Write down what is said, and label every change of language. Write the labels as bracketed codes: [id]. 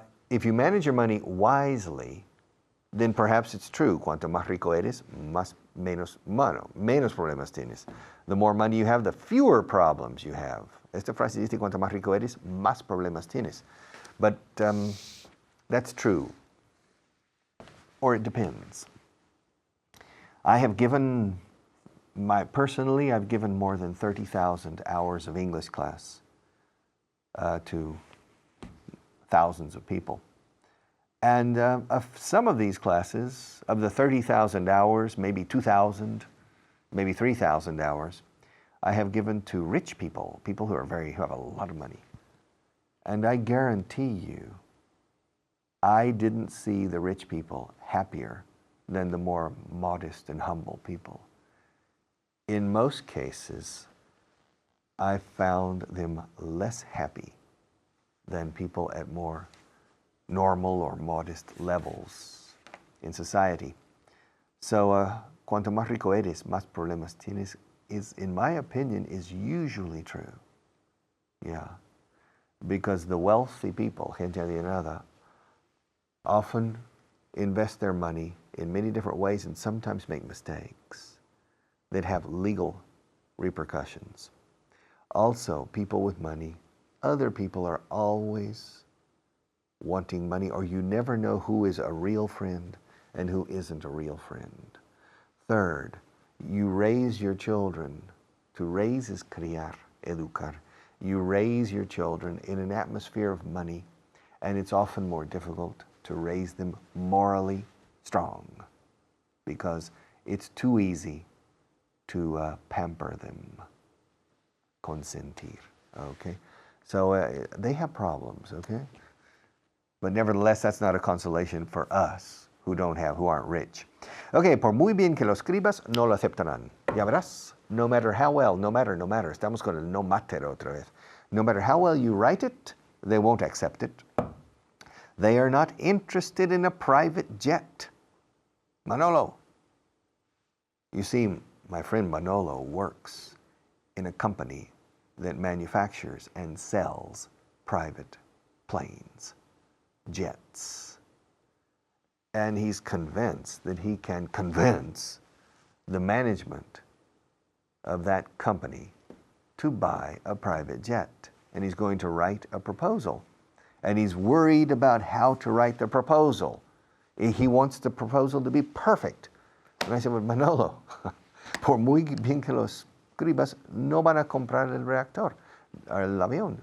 [en] If you manage your money wisely, then perhaps it's true. [es] Cuanto más rico eres, menos problemas tienes. [en] The more money you have, the fewer problems you have. [es] Esta frase dice, cuanto más rico eres, más problemas tienes. [en] But that's true. Or it depends. I have given Personally, I've given more than 30,000 hours of English class to thousands of people. And of some of these classes, of the 30,000 hours, maybe 2,000, maybe 3,000 hours, I have given to rich people, people who have a lot of money. And I guarantee you, I didn't see the rich people happier than the more modest and humble people. In most cases, I found them less happy than people at more normal or modest levels in society. So, [es] cuanto más rico eres, más problemas tienes, [en] in my opinion, is usually true. Yeah. Because the wealthy people, [es] gente adinerada, [en] often invest their money in many different ways and sometimes make mistakes that have legal repercussions. Also, people with money, other people are always wanting money, or you never know who is a real friend and who isn't a real friend. Third, you raise your children. To raise is [es] criar, educar. [en] You raise your children in an atmosphere of money, and it's often more difficult to raise them morally strong because it's too easy to pamper them, consentir, okay? So they have problems, okay? But nevertheless, that's not a consolation for us who aren't rich. [es] Okay, por muy bien que lo escribas, no lo aceptarán. Ya verás, [en] no matter how well, no matter, [es] estamos con el no matter otra vez. [en] No matter how well you write it, they won't accept it. They are not interested in a private jet. Manolo. You see, my friend Manolo works in a company that manufactures and sells private planes, jets. And he's convinced that he can convince the management of that company to buy a private jet. And he's going to write a proposal. And he's worried about how to write the proposal. He wants the proposal to be perfect. And I said, well, Manolo, [es] por muy bien que lo escribas, no van a comprar el reactor, el avión.